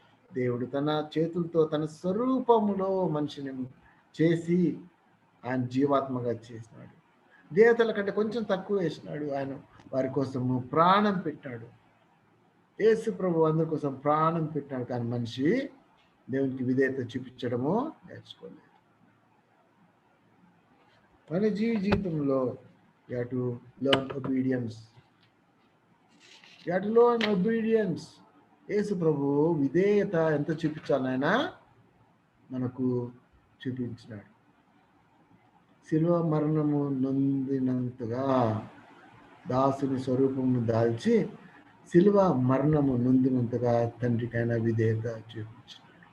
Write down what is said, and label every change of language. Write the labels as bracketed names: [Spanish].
[Telugu] దేవుడు తన చేతులతో తన స్వరూపములో మనిషిని చేసి ఆయన జీవాత్మగా చేసినాడు. దేవతల కంటే కొంచెం తక్కువ వేసినాడు. ఆయన వారి కోసము ప్రాణం పెట్టాడు. యేసు ప్రభు అందరి కోసం ప్రాణం పెట్టాడు. కానీ మనిషి దేవునికి విధేయత చూపించడము నేర్చుకోలేదు. మన జీవితంలో [English] you have to learn obedience. You have to learn obedience. [Telugu] యేసు ప్రభు విధేయత ఎంత చూపించాలైనా మనకు చూపించినాడు. శిలువ మరణము నొందినంతగా దాసుని స్వరూపము దాల్చి శిలువ మరణము నొందినంతగా తండ్రికైనా విధేయత చూపించినాడు.